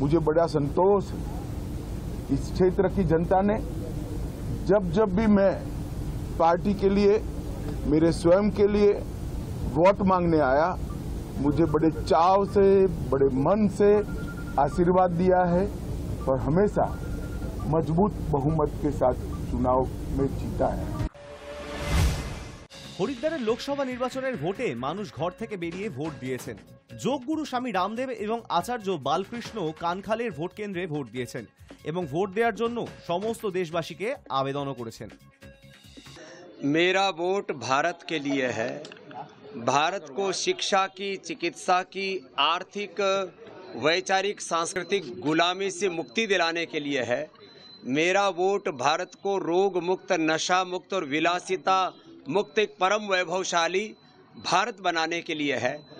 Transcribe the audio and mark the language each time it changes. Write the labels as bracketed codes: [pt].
[hi] मुझे बड़ा संतोष है। इस क्षेत्र की जनता ने जब भी मैं पार्टी के लिए, मेरे स्वयं के लिए वोट मांगने आया, मुझे बड़े चाव से, बड़े मन से आशीर्वाद दिया है, और हमेशा मजबूत बहुमत के साथ चुनाव में जीता है। [bn] হরিদ্বারের লোকসভা নির্বাচনের ভোটে মানুষ ঘর থেকে বেরিয়ে ভোট দিয়েছেন। যোগগুরু স্বামী রামদেব এবং আচার্য বালকৃষ্ণ কানখালের ভোট কেন্দ্রে ভোট দিয়েছেন এবং ভোট দেওয়ার জন্য সমস্ত দেশবাসীকে আবেদনও করেছেন। [hi] मेरा वोट भारत के लिए है। भारत को शिक्षा की, चिकित्सा की, आर्थिक वैचारिक सांस्कृतिक गुलामी से मुक्ति दिलाने के लिए है। मेरा वोट भारत को रोग मुक्त, नशा मुक्त और विलासिता मुक्त एक परम वैभवशाली भारत बनाने के लिए है।